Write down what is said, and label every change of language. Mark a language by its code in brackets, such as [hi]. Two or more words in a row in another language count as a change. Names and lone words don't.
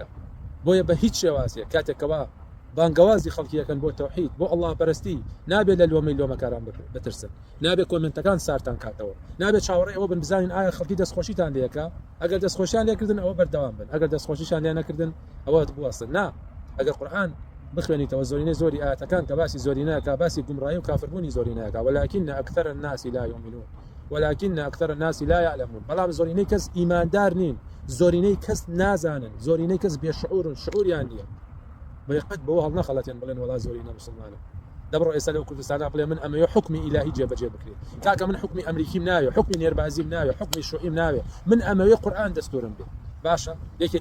[ckb] بۆیە بە هیچ شێوازێک کاتێکەوە بانگەوازی خەڵکیەکەن بۆ تەوحید بۆ الله پەرستی نابێت لە لۆمەی لۆمەکاران بترسن نابێت کۆمنتەکان سارتان کاتەوە نابێت چاوەڕێ ئەوە بن بزانین ئایا خەڵکی دەستخۆشیتان لێکە ئەگەر دەستخۆشیان لێکردن ئەوە بەردەوام بن ئەگەر دەستخۆشیشان لێ نەکردن ئەوە بوەستن نا. ئەگەر قورئان بخوێنیتەوە زۆرینەی زۆری ئاەتەکان کە باسی زۆرینەیەکە باسی گومڕایی و کافربوونی زۆرینەیەکە [ar] ولكن أكثر الناس لا يؤمنون ولكن أكثر الناس لا يعلمون. [ckb] بەڵام زۆرینەی کەس ئیماندار نین زۆرینەی کەس نازانن زۆرینەی کەس بێشعورن شعوریان نییە بەیقەت بەوە هەڵ نەخەڵەتێن بڵێن وەڵا زۆرینە مسلمانە دەبڕۆ ئێستا لەو کوردستانە بڵێ من ئەمەوێ حکمی ئیلاهی جێبەجێ بکرێت کاکە من حکمی ئەمریکیم ناوێ حکمی نێربازیم ناوێ حکمی شوعیم ناوێ من ئەمەوێ قورئان دەستورم بێ باشە یەکێتی